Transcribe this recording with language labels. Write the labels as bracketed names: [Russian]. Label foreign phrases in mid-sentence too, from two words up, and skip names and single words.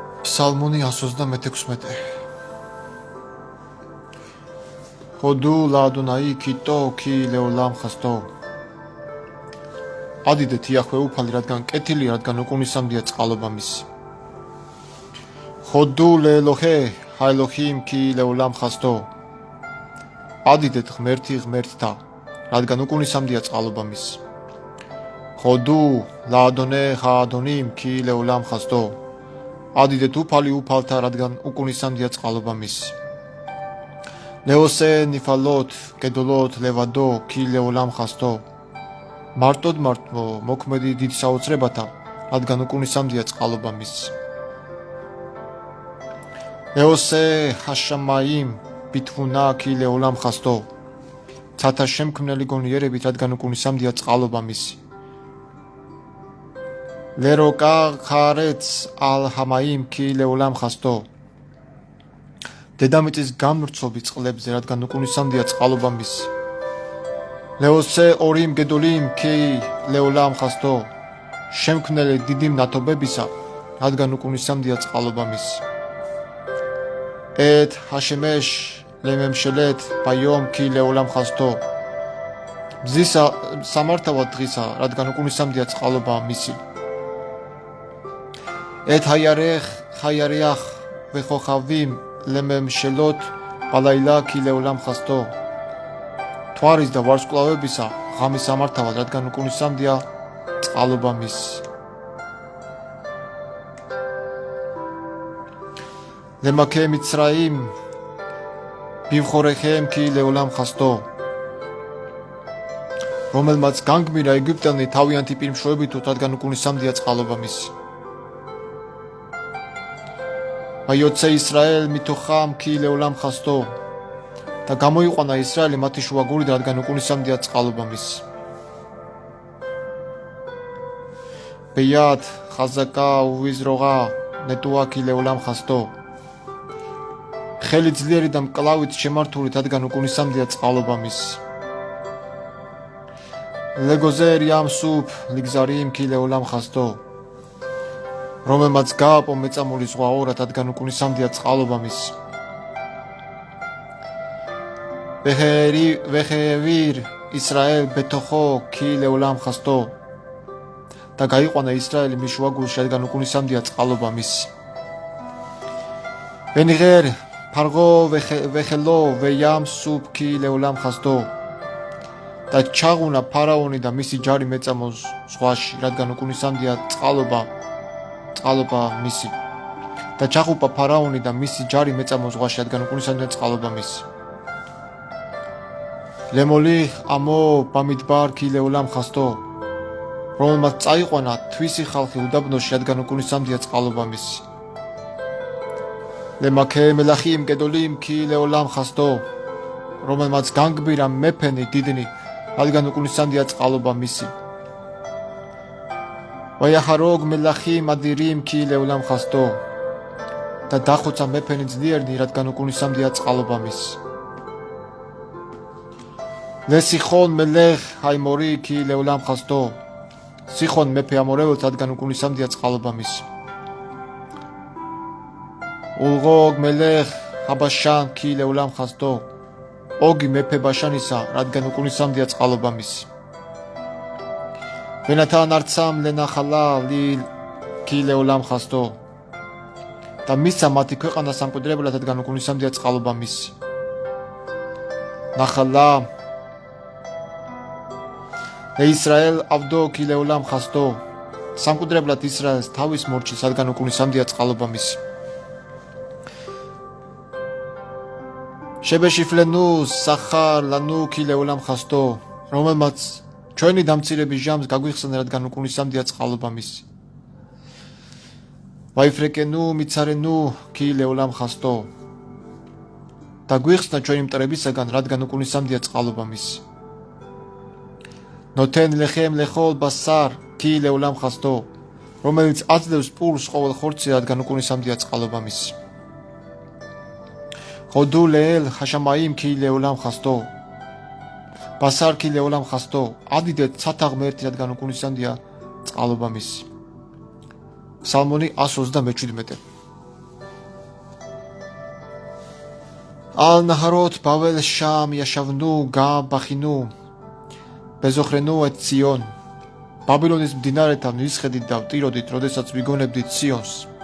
[Georgian] Psalmoni 126. [Hebrew] הודו ליהוה כי טוב כי לעולם חסדו. [Georgian] Adidეთ იახვე უფალი, რადგან კეთილი, რადგან უკუნისამდეა წყალობა მისი. [Hebrew] הודו לאלהי האלהים כי לעולם חסדו. [Georgian] Adidეთ ღმერთთა, რადგან უკუნისამდეა წყალობა მისი. [Hebrew] הודו לאדני האדנים כי לעולם חסדו. [Georgian] Adidეთ უფალი უფალთა, რადგან უკუნისამდეა წყალობა მისი. [Hebrew] לעשה נפלאות גדלות לבדו כי לעולם חסדו. [Georgian] Მარტოდ მოქმედი დიდ საოცრებათა, რადგან უკუნისამდეა წყალობა მისი. [Hebrew] לעשה השמים בתבונה כי לעולם חסדו. [Georgian] Ცათა შემქმნელი გონიერებით, რადგან უკუნისამდეა წყალობა მისი. [Hebrew] לרקע הארץ על המים כי לעולם חסדו. [Georgian] დედამიწის გამრცობი წყლებზე, რადგან უკუნისამდეა წყალობა მისი. [Hebrew] לעשה אורים גדלים כי לעולם חסדו. [Georgian] შემქმნელი დიდი მნათობებისა, რადგან უკუნისამდეა წყალობა მისი. [Hebrew] את השמש לממשלת ביום כי לעולם חסדו. [Georgian] მზის სამართავად დღისა, რადგან უკუნისამდეა წყალობა მისი. [Hebrew] את הירח וכוכבים לממשלות בלילה כי לעולם חסדו. [Georgian] Თვარის და ვარსკვლავებისა ღამის სამართავად, რადგან უკუნისამდეა წყალობა მისი. [Hebrew] למכה מצרים בבכוריהם כי לעולם חסדו. [Georgian] რომელმაც განგმირა ეგვიპტენი თავიანთი პირმშოებითო, რადგან უკუნისამდეა წყალობა მისი. [Hebrew] ויוצא ישראל מתוכם כי לעולם חסדו. [Georgian] და გამოიყვანა ისრაელი მათი შუაგული, რადგან უკუნისამდეა წყალობა მისი. [Hebrew] ביד חזקה ובזרוע נטויה כי לעולם חסדו. [Georgian] ხელი ძლიერი და მკლავით შემართული, რადგან უკუნისამდეა წყალობა მისი. [Hebrew] לגזר ים סוף לגזרים כי לעולם חסדו. [Georgian] რომელმაც გააპო მეწამული ზღვა ორად, რადგან უკუნისამდეა წყალობა მისი. [Hebrew] והעביר ישראל בתוכו כי לעולם חסדו. [Georgian] და გაიყვანა ისრაელი მის შუაგულში, რადგან უკუნისამდეა წყალობა მისი. [Hebrew] ונער פרעה וחילו בים סוף כי לעולם חסדו. [Georgian] და ჩაღუნა ფარაონი და მისი ჯარი მეწამულ ზღვაში, რადგან უკუნისამდეა წყალობა მისი. და ჩახუპა ფარაონი და მისი ჯარი მეწამულ ზღვაში, რადგან უკუნისამდეა წყალობა მისი. [Hebrew] למוליך עמו במדבר כי לעולם חסדו. [Georgian] რომელმაც წაიყვანა თვისი ხალხი უდაბნოში, რადგან უკუნისამდეა წყალობა მისი. [Hebrew] למכה מלכים גדלים כי לעולם חסדו. [Georgian] რომელმაც განგბირა მეფენი დიდნი, რადგან უკუნისამდეა წყალობა მისი. [Hebrew] ויהרג מלכים אדירים כי לעולם חסדו. [Georgian] და დახოცა მეფენი ძლიერნი, რადგან უკუნისამდეა წყალობა მისი. [Hebrew] לסיחון מלך האמרי כי לעולם חסדו. [Georgian] სიხონ მეფე ამორეველთა, რადგან უკუნისამდეა წყალობა მისი. [Hebrew] ולעוג מלך הבשן כי לעולם חסדו. [Georgian] ოგი მეფე ბაშანისა, რადგან უკუნისამდეა წყალობა მისი. [Hebrew] ונתן ארצם לנחלה לי כי לעולם חסדו. [Georgian] და მისცა მათი ქვეყანა სამკვიდრებლად, რადგან უკუნისამდეა წყალობა მისი. [Hebrew] נחלה ישראל עבדו כי לעולם חסדו. [Georgian] სამკვიდრებლად ისრაელს თავის მორჩის, რადგან უკუნისამდეა წყალობა მისი. [Hebrew] שבשפלנו זכר לנו כי לעולם חסדו. [Georgian] რომელმაც ჩვენი დამცირების ჟამს გაგვიხსნა, რადგან უკუნისამდეა წყალობა მისი. [Hebrew] ויפרקנו מצרינו כי לעולם חסדו. [Georgian] და გვიხსნა ჩვენი მტრებისაგან, რადგან უკუნისამდეა წყალობა მისი. [Hebrew] נתן לחם לכל בשר כי לעולם חסדו. [Georgian] რომელიც აძლევს პურს ყოველ ხორცზე, რადგან უკუნისამდეა წყალობა მისი. [Hebrew] הודו לאל השמים כי לעולם חסדו. בשר כי לעולם חסדו. [Georgian] Adიდეთ ცათა ღმერთი, რადგან უკუნისამდეა წყალობა მისი. Psalmoni 127. [Hebrew] על נהרות בבל שם ישבנו גם בכינו בזכרנו את ציון [Georgian] ბაბილონის მდინარეთა მისხედით და ვტიროდით, როდესაც ვიგონებდით ციონს.